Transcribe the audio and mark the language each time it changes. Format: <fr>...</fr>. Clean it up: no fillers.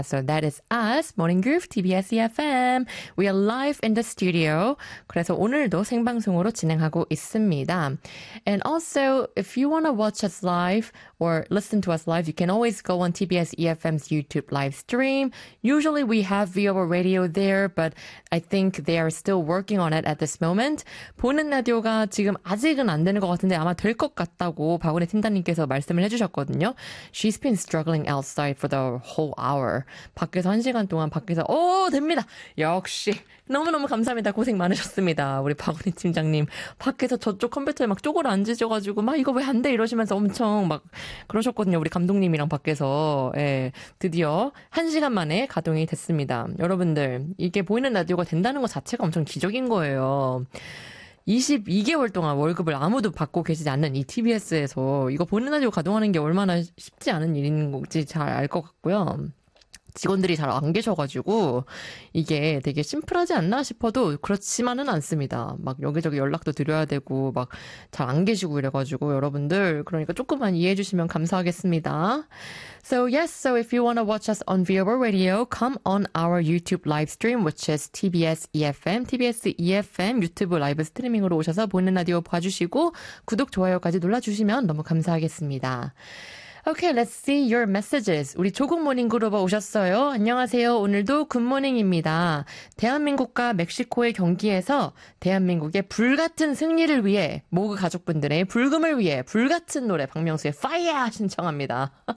<en>So that is us, Morning Groove, TBS EFM. We are live in the studio,</en> <ko>그래서 오늘도 생방송으로 진행하고 있습니다.</ko> <en>And also, if you want to watch us live or listen to us live, you can always go on TBS EFM's YouTube live stream. Usually we have VOR radio there, but I think they are still working on it at this moment.</en> <ko>보는 라디오가 지금 아직은 안 되는 것 같은데 아마 될 것 같다고 박원혜 팀장님께서 말씀을 해주셨거든요.</ko> <en>She's been struggling outside for the whole hour.</en> <ko>밖에서 한 시간 동안 밖에서 오, 됩니다! 역시! 너무너무 감사합니다. 고생 많으셨습니다. 우리 박원혜 팀장님. 밖에서 저쪽 컴퓨터에 막 쪼그려 앉으셔가지고 막 이거 왜 안 돼 이러시면서 엄청 막 그러셨거든요. 우리 감독님이랑 밖에서. 예, 드디어 한 시간 만에 가동이 됐습니다. 여러분들 이게 보이는 라디오가 된다는 것 자체가 엄청 기적인 거예요. 22개월 동안 월급을 아무도 받고 계시지 않는 이 TBS에서 이거 보이는 라디오 가동하는 게 얼마나 쉽지 않은 일인지 잘 알 것 같고요. 직원들이 잘 안 계셔가지고 이게 되게 심플하지 않나 싶어도 그렇지만은 않습니다. 막 여기저기 연락도 드려야 되고 막 잘 안 계시고 이래가지고 여러분들 그러니까 조금만 이해해 주시면 감사하겠습니다.</ko> <en>So yes, so if you want to watch us on VOR Radio, come on our YouTube live stream, which is TBS EFM.</en> <ko>TBS EFM 유튜브 라이브 스트리밍으로 오셔서 보이는 라디오 봐주시고 구독, 좋아요까지 눌러주시면 너무 감사하겠습니다.</ko> <en>Okay, let's see your messages.</en> <ko>우리 조국 모닝그룹 오셨어요. 안녕하세요. 오늘도 굿모닝입니다. 대한민국과 멕시코의 경기에서 대한민국의 불같은 승리를 위해 모그 가족분들의 불금을 위해 불같은 노래 박명수의 파이어 신청합니다.</ko>